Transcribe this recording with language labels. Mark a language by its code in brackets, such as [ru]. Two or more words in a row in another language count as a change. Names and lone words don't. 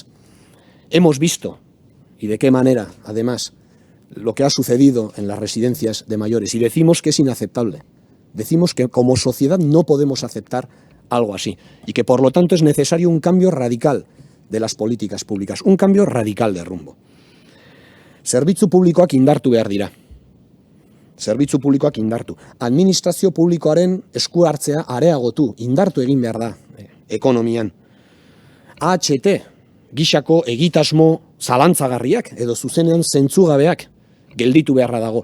[es] Hemos visto, y de qué manera, además, lo que ha sucedido en las residencias de mayores, y decimos que es inaceptable. Decimos que como sociedad no podemos aceptar algo así y que por lo tanto es necesario un cambio radical de las políticas públicas, un cambio radical de rumbo. [eu] Zerbitzu publikoak indartu behar dira. Zerbitzu publikoak indartu. Administrazio publikoaren esku hartzea areagotu, indartu egin behar da ekonomian. AHT, gisako egitasmo zalantzagarriak edo zuzenean zentzugabeak gelditu beharra dago.